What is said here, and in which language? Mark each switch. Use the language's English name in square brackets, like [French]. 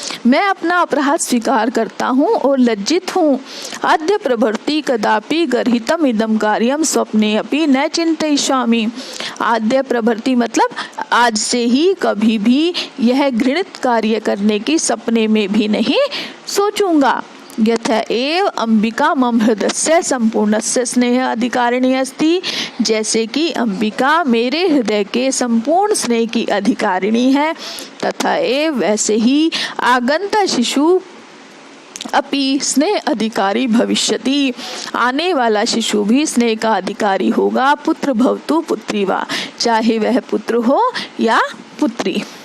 [Hindi] मैं अपना अपराध स्वीकार करता हूँ और लज्जित हूँ। [Sanskrit] अद्य प्रभृति कदापि गर्हितम इदम कार्यम स्वप्ने अपि न चिंतयिष्यामि। [Hindi] आद्य प्रभृति मतलब आज से ही कभी भी यह घृणित कार्य करने की सपने में भी नहीं सोचूंगा। [Sanskrit] यथा एव अंबिका मम हृदयस्य संपूर्णस्य स्नेह अधिकारिणी अस्ति। [Hindi] जैसे कि अंबिका मेरे हृदय के संपूर्ण स्नेह की अधिकारिणी है, [Sanskrit] तथा एव [Hindi] वैसे ही [Sanskrit] आगंता शिशु अपि स्नेह अधिकारी भविष्यति। [Hindi] आने वाला शिशु भी स्नेह का अधिकारी होगा। [Sanskrit] पुत्र भवतु पुत्री वा, [Hindi] चाहे वह पुत्र हो या पुत्री।